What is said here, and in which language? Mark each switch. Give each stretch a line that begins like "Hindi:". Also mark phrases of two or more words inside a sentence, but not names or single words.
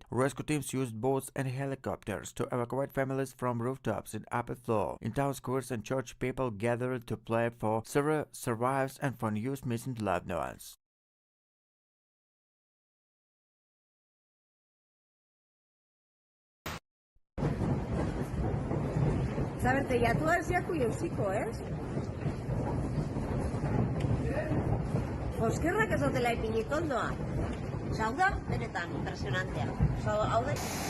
English: Rescue teams used boats and helicopters to evacuate families from rooftops and upper floor. In town squares and church, people gathered to pray for survivors and for news missing loved ones.
Basque: Sabes, teilatuak ziaku jauziko, ez? Oskerrak ez dutela ipinit ondoa. Hau da, benetan, impresionantea. Hau da...